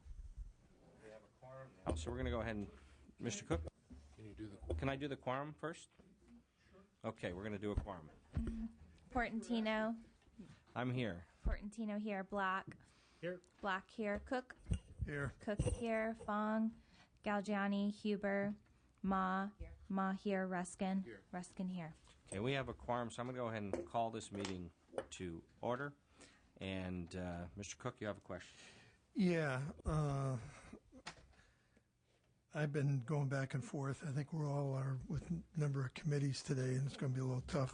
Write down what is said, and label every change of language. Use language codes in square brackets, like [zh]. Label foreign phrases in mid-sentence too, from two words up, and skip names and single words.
[en] Oh, so we're going to go ahead and, Mr. Cook. Can I do the quorum first? Okay, we're going to do a quorum. Portantino. I'm here. Portantino here. Black. Here. Black here. Cook. Here. Cook here. Fong. Galgiani. Huber. Ma. Ma here. Ruskin. Ruskin here. Okay, we have a quorum, so I'm going to go ahead and call this meeting to order. And Mr. Cook, you have a question? Yeah. I've been going back and forth. I think we're all are with a number of committees today, and it's going to be a little tough.